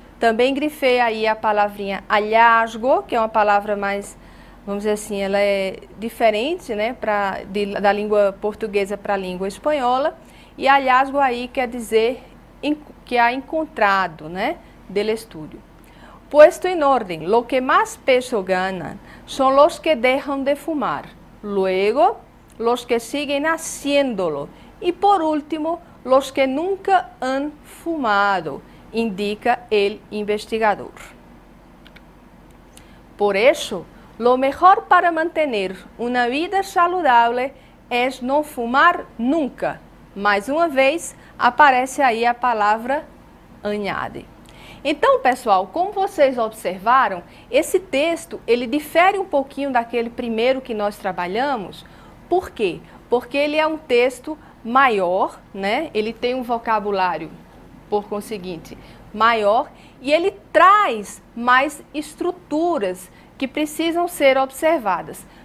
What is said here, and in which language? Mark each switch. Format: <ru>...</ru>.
<pt>Também grifei aí a palavrinha hallazgo, que é uma palavra mais, vamos dizer assim, ela é diferente, né, da língua portuguesa para a língua espanhola. E hallazgo aí quer dizer que há encontrado, né,</pt> <es>del estudio. Puesto en orden, lo que más peso ganan son los que dejan de fumar, luego los que siguen haciéndolo y por último los que nunca han fumado, indica el investigador. Por eso, lo mejor para mantener una vida saludable es no fumar nunca.</es> <pt>Mais uma vez, aparece aí a palavra añade. Então, pessoal, como vocês observaram, esse texto, ele difere um pouquinho daquele primeiro que nós trabalhamos. Por quê? Porque ele é um texto maior, né? Ele tem um vocabulário, por conseguinte, maior, e ele traz mais estruturas que precisam ser observadas.</pt>